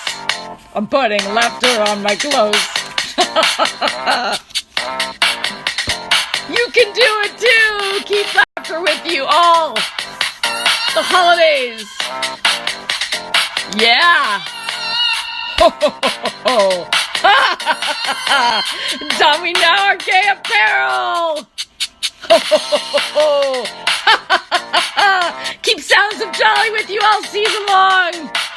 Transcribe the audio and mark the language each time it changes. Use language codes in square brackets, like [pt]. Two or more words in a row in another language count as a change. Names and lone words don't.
[en] I'm putting laughter on my clothes. You can do it too. Keep laughter with you all the holidays. Yeah. Ho, ho, ho, ho, ho. Don we now our gay apparel. Ho, ho, ho, ho, ho. Keep sounds of jolly with you all season long.